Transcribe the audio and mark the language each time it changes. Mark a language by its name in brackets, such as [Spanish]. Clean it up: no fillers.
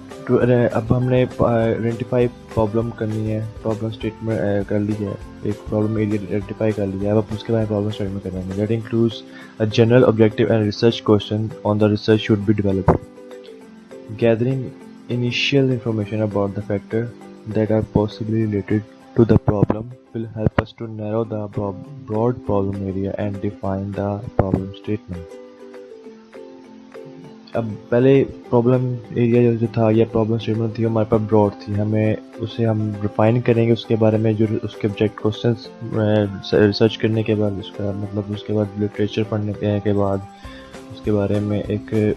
[Hindi] अब हमने identify problem करनी है, प्रॉब्लम स्टेटमेंट कर ली है, एक प्रॉब्लम एरिया आइडेंटिफाई कर लिया है, अब उसके बाद प्रॉब्लम स्टेटमेंट करेंगे. [English] That includes a general objective and research question on the research should be developed. Gathering initial information about the factor that are possibly related to the problem will help us to narrow the broad problem area and define the problem statement. [Hindi] अब पहले problem area जो था या problem statement थी हमारे पास broad थी, हमें उसे हम रिफाइन करेंगे उसके बारे में, जो उसके ऑब्जेक्ट क्वेश्चंस रिसर्च करने के बाद, उसका मतलब उसके बाद लिटरेचर पढ़ने के बाद उसके बारे में एक